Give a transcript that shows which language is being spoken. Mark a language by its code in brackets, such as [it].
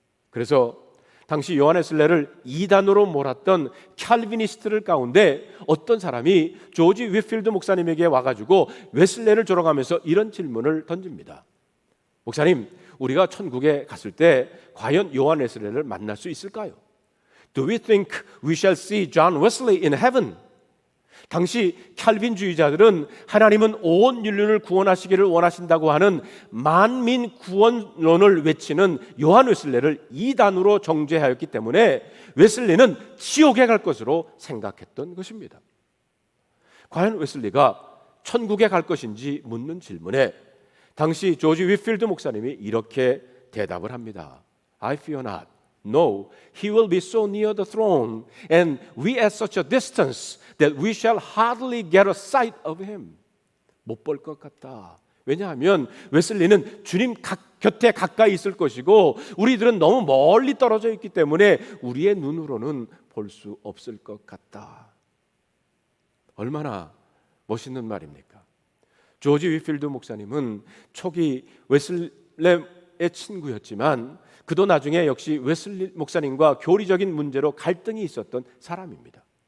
[ko] 그래서 당시 요한 웨슬레를 이단으로 몰았던 칼비니스트들 가운데 어떤 사람이 조지 위필드 목사님에게 와가지고 웨슬레를 조롱하면서 이런 질문을 던집니다. 목사님, 우리가 천국에 갔을 때 과연 요한 웨슬레를 만날 수 있을까요? [en] Do we think we shall see John Wesley in heaven? [ko] 당시 칼빈주의자들은 하나님은 온 인류를 구원하시기를 원하신다고 하는 만민 구원론을 외치는 요한 웨슬레를 이단으로 정죄하였기 때문에 웨슬리는 지옥에 갈 것으로 생각했던 것입니다. 과연 웨슬리가 천국에 갈 것인지 묻는 질문에 당시 조지 위필드 목사님이 이렇게 대답을 합니다. [en] I fear not. No, he will be so near the throne and we at such a distance that we shall hardly get a sight of him. [ko] 못 볼 것 같다. 왜냐하면 웨슬리는 주님 곁에 가까이 있을 것이고 우리들은 너무 멀리 떨어져 있기 때문에 우리의 눈으로는 볼 수 없을 것 같다. 얼마나 멋있는 말입니까? 조지 위필드 목사님은 초기 웨슬레의 친구였지만 그도 나중에 역시 웨슬리 목사님과 교리적인 문제로 갈등이 있었던 사람입니다.